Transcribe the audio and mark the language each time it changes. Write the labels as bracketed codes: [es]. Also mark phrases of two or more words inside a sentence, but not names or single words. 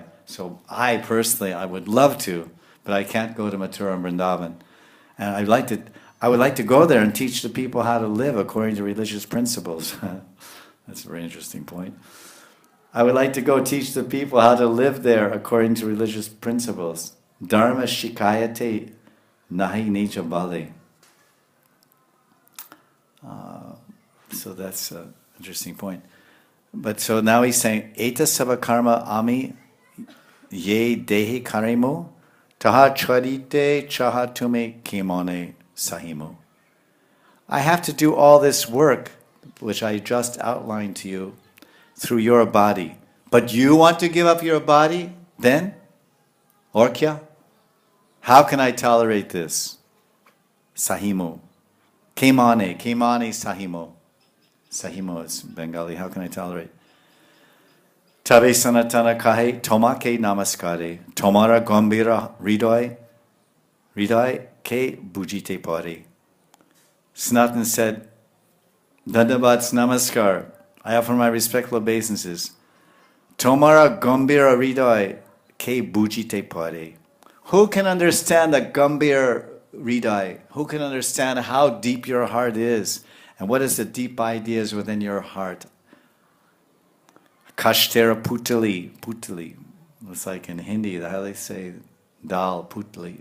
[en] So I personally, I would love to, but I can't go to Mathura and Vrindavan. And I would like to go there and teach the people how to live according to religious principles. That's a very interesting point. I would like to go teach the people how to live there according to religious principles. [bn] ধর্ম শিখাইতে নাহি নিজ বলি. [en] So that's an interesting point. But so now he's saying, [bn] এত সব কর্ম আমি যে দেহে করিমু তাহা ছাড়িতে চাহ তুমি কেমনে সহিমু. [en] I have to do all this work, which I just outlined to you, through your body. But you want to give up your body then? Or kya? How can I tolerate this? [bn] সহিমু। কেমনে সহিমু. [en] Sahimu is Bengali. How can I tolerate? [bn] তবে সনাতন কহে তোমাকে নমস্কারে. তোমার গম্ভীর হৃদয় কে বুঝিতে পারে. [en] Sanatan said, [bn] দণ্ডবৎ নমস্কার. [en] I offer my respectful obeisances. [bn] তোমার গম্ভীর হৃদয় কে বুঝিতে পারে. [en] Who can understand the [bn] গম্ভীর হৃদয়? [en] Who can understand how deep your heart is? And what is the deep ideas within your heart? [bn] কাষ্ঠের পুতলী. [en] It's like in Hindi, how they say dal, putli.